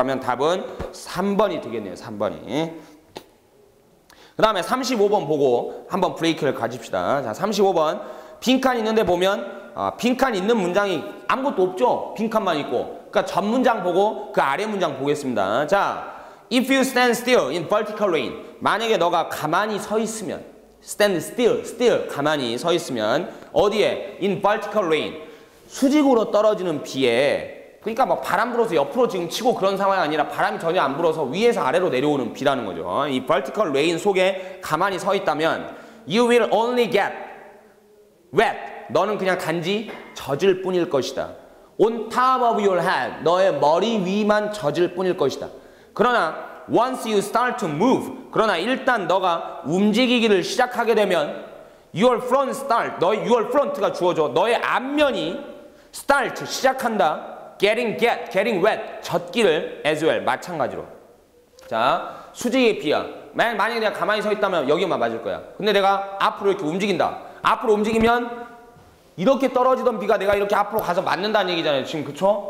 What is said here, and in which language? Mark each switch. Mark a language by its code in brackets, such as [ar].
[ko] 그러면 답은 3번이 되겠네요. 3번이. 그 다음에 35번 보고 한번 브레이크를 가집시다. 자, 35번 빈칸 있는데 보면 빈칸 있는 문장이 아무것도 없죠. 빈칸만 있고. 그러니까 전 문장 보고 그 아래 문장 보겠습니다. [en] 자, if you stand still in vertical rain. [ko] 만약에 너가 가만히 서 있으면 [en] stand still [ko] 가만히 서 있으면 어디에? [en] in vertical rain [ko] 수직으로 떨어지는 비에 그러니까 막 바람 불어서 옆으로 지금 치고 그런 상황이 아니라 바람이 전혀 안 불어서 위에서 아래로 내려오는 비라는 거죠. [en] 이 vertical rain [ko] 속에 가만히 서 있다면 [en] you will only get wet [ko] 너는 그냥 단지 젖을 뿐일 것이다. [en] On top of your head, [ko] 너의 머리 위만 젖을 뿐일 것이다. 그러나 [en] once you start to move, [ko] 그러나 일단 너가 움직이기를 시작하게 되면 [en] your front start, [ko] 너의 your front가 주어져. 너의 앞면이 start, 시작한다. [en] getting wet, [ko] 젖기를 [en] as well, [ko] 마찬가지로. 자, 수직의 비야. 만약에 내가 가만히 서 있다면 여기만 맞을 거야. 근데 내가 앞으로 이렇게 움직인다. 앞으로 움직이면 이렇게 떨어지던 비가 내가 이렇게 앞으로 가서 맞는다는 얘기잖아요. 지금 그쵸?